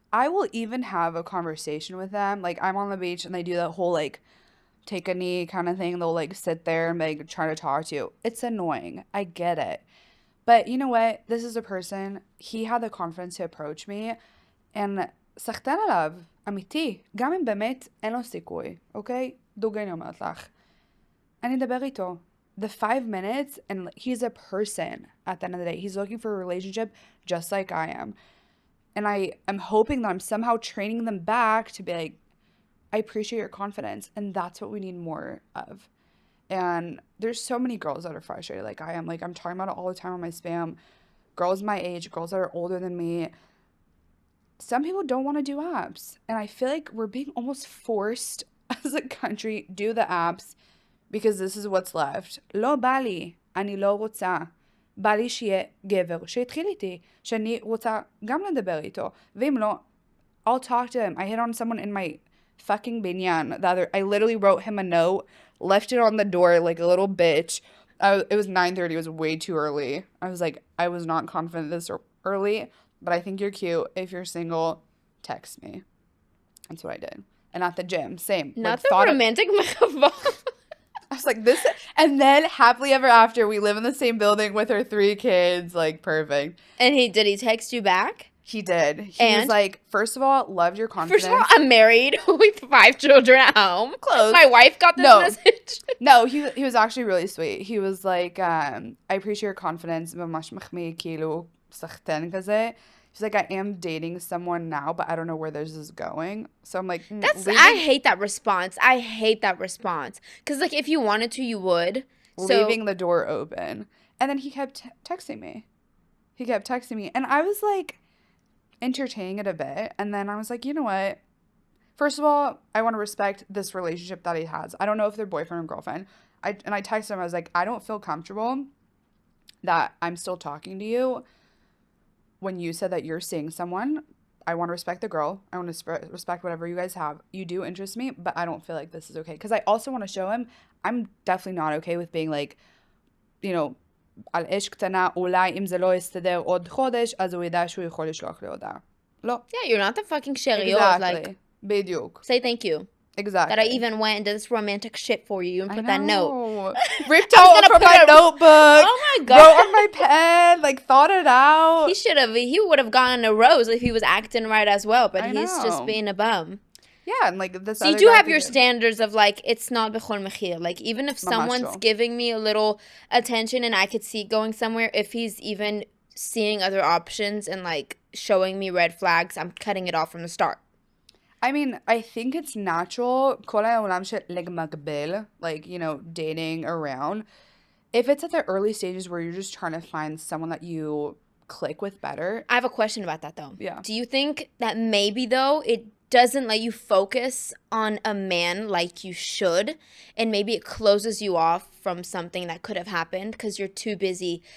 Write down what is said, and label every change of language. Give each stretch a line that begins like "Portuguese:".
English: I will even have a conversation with them. Like, I'm on the beach and they do that whole, like, take a knee kind of thing. They'll, like, sit there and, like, try to talk to you. It's annoying. I get it. But you know what? This is a person, he had the confidence to approach me, and
Hebrew: סחטן עליו, אמיתי. גם אם באמת אין לו סיכוי, אוקיי? דוגרי אני אומרת לך. אני אדבר איתו.
English: The 5 minutes, and he's a person at the end of the day. He's looking for a relationship just like I am. And I am hoping that I'm somehow training them back to be like, I appreciate your confidence. And that's what we need more of. And there's so many girls that are frustrated like I am. Like, I'm talking about it all the time on my spam. Girls my age, girls that are older than me. Some people don't want to do apps. And I feel like we're being almost forced as a country do the apps because this is what's left.
Hebrew: לא בא לי, אני לא רוצה. בא לי שיהיה גבר שיתחיל איתי, שאני רוצה גם לדבר איתו. ואם לא,
English: I'll talk to him. I hit on someone in my fucking binyan. I literally wrote him a note, left it on the door like a little bitch. It was 9:30. It was way too early. I was like, I was not confident this early, but I think you're cute. If you're single, text me. That's what I did. And at the gym, same. Not like, the romantic I was like, this, and then happily ever after, we live in the same building with our 3 kids, like, perfect. And did he text you back? He did. He was like, first of all, loved your confidence. First of all, I'm married with 5 children at home. Close. My wife got this message. No, he was actually really sweet. He was like, I appreciate your confidence.
Hebrew: ממש מחמיא, כאילו, סחטן כזה.
English: He's like, I am dating someone now, but I don't know where this is going. So I'm like, I hate that response. I hate that response. Because, like, if you wanted to, you would. Leaving the door open. And then he kept texting me. And I was like, entertaining it a bit. And then I was like, you know what? First of all, I want to respect this relationship that he has. I don't know if they're boyfriend or girlfriend. I texted him. I was like, I don't feel comfortable that I'm still talking to you when you said that you're seeing someone. I want to respect the girl. I want to respect whatever you guys have. You do interest me, but I don't feel like this is okay. Because I also want to show him I'm definitely not okay with being like, you know,
Hebrew: על אש קטנה, אולי אם זה לא יסתדר עוד חודש, אז הוא ידע שהוא יכול לשלוח לי הודעה. לא.
English: Yeah, you're not the fucking שריון. Exactly. Like,
Hebrew: בדיוק.
English: say thank you. Exactly. That I even went and did this romantic shit for you and put that note. Ripped out from my notebook. Oh my God. Wrote on my pen. Like, thought it out. He would have gotten a rose if he was acting right as well, but he's just being a bum. Yeah, and like this. So you do have your standards of like, it's not
Hebrew: bechol mechir.
English: Like, even if someone's giving me a little attention and I could see going somewhere, if he's even seeing other options and like showing me red flags, I'm cutting it off from the start. I mean, I think it's natural.
Hebrew: כל העולם של לגמגבל,
English: like, dating around. If it's at the early stages where you're just trying to find someone that you click with better, I have a question about that though. yeah. Do you think that maybe though it doesn't let you focus on a man like you should, and maybe it closes you off from something that could have happened because you're too busy?